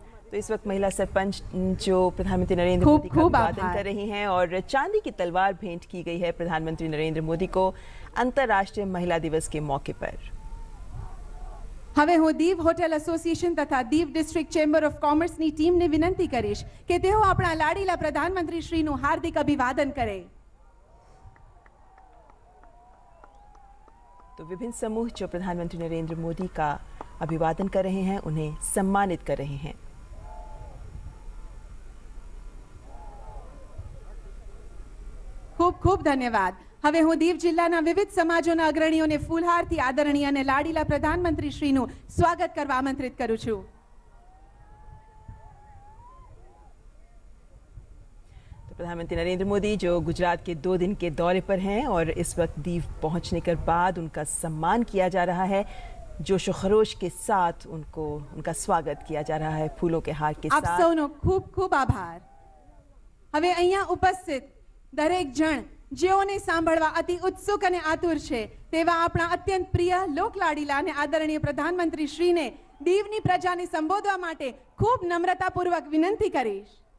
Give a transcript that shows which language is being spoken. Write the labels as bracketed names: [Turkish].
[Hindi] तो इस वक्त महिला सरपंच जो प्रधानमंत्री नरेंद्र मोदी का अभिवादन कर रही हैं और चांदी की तलवार भेंट की गई है प्रधानमंत्री नरेंद्र मोदी को अंतर्राष्ट्रीय महिला दिवस के मौके पर। [Gujarati] હવે હું દીવ હોટેલ એસોસિએશન તથા દીવ ડિસ્ટ્રિક્ટ ચેમ્બર ઓફ કોમર્સની ટીમને વિનંતી કરીશ કે તેઓ આપણા લાડીલા પ્રધાનમંત્રી શ્રીનું હાર્દિક અભિવાદન કરે। [Hindi] तो विभिन्न समूह जो प्रधानमंत्री नरेंद्र मोदी का अभिवादन कर रहे हैं उन्हें सम्मानित कर रहे हैं। [Gujarati] खूब खूब धन्यवाद। હવે હું દીવ જિલ્લાના વિવિધ સમાજોના અગ્રણીઓને ફૂલહારથી આદરણીય અને લાડીલા પ્રધાનમંત્રી શ્રીનું સ્વાગત કરવા આમંત્રિત કરું છું। [Hindi] तो प्रधानमंत्री नरेंद्र मोदी जो गुजरात के 2 दिन के दौरे पर हैं और इस वक्त दीव पहुंचने के बाद उनका सम्मान किया जा रहा है। जोश खरोश के साथ उनका स्वागत किया जा रहा है फूलों के हार के साथ। [Gujarati] आप सौनो खूब खूब आभार। હવે અહીંયા ઉપસ્થિત દરેક જણ જેઓને સાંભળવા અતિ ઉત્સુક અને આતુર છે તેવા આપણા અત્યંત પ્રિય લોકલાડીલા અને આદરણીય પ્રધાનમંત્રી શ્રીને દીવની પ્રજાને સંબોધવા માટે ખૂબ નમ્રતાપૂર્વક વિનંતી કરીશ।